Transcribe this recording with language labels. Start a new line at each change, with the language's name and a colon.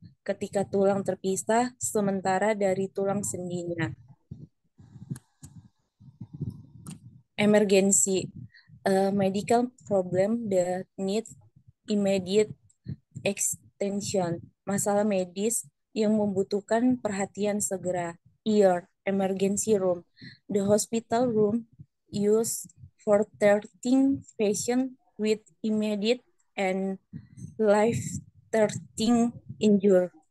Indonesian: Ketika tulang terpisah sementara dari tulang sendinya.
English: Emergency, a medical problem that needs immediate extension.
Indonesian: Masalah medis yang membutuhkan perhatian segera.
English: ER, emergency room. The hospital room used for treating patients with immediate and life-threatening injury.